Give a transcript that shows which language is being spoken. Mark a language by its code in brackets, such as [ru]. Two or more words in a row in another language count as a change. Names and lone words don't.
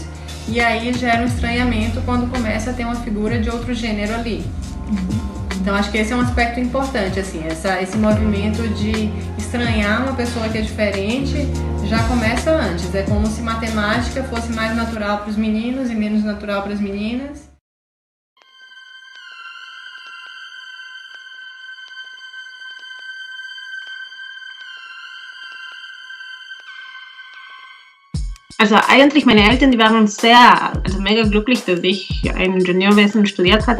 [pt] E aí gera um estranhamento quando começa a ter uma figura de outro gênero ali. Então acho que esse é um aspecto importante, assim, esse movimento de estranhar uma pessoa que é diferente já começa antes. É como se matemática fosse mais natural para os meninos e menos natural para as meninas. [de] Also eigentlich meine Eltern, die waren mega glücklich, dass ich ein Ingenieurwesen studiert hatte.